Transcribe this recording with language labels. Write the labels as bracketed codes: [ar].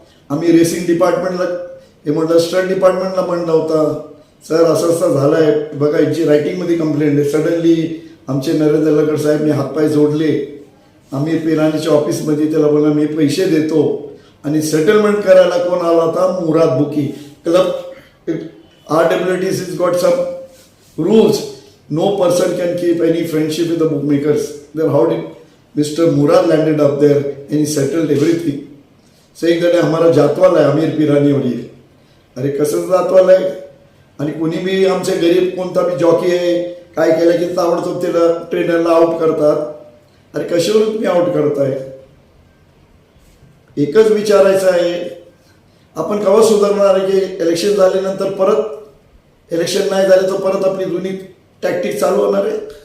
[mr] आम्ही रेसिंग डिपार्टमेंटला हे म्हटलं, स्टंट डिपार्टमेंटला म्हणलं होता, सर असं असं झालं आहे बघा, यांची रायटिंगमध्ये कंप्लेंट आहे. सडनली आमचे नरेंद्र लगड साहेबने हातपाय जोडले. आम्ही पिराणीच्या ऑफिसमध्ये त्याला बोलला मी पैसे देतो. आणि सेटलमेंट करायला कोण आला होता? मुराद बुकी. [en] Club RWTC has got some rules. No person can keep any friendship with the bookmakers. Then how did Mr. Murad landed up there and he settled everything? saying that [mr] हमारा जातवाल आहे अमीर पिराणी वाली. अरे कसं जातवाल आहे? आणि कोणी बी आमचे गरीब कोणता बी जॉकी आहे काय केलं की ताबडतोब त्याला ट्रेनरला आउट करतात. अरे कशावर तुम्ही आउट करताय? एकच विचारायचं आहे, आपण केव्हा सुधारणार आहे की इलेक्शन झाल्यानंतर परत इलेक्शन नाही झाले तर परत आपली जुनी टॅक्टिक चालू होणार आहे?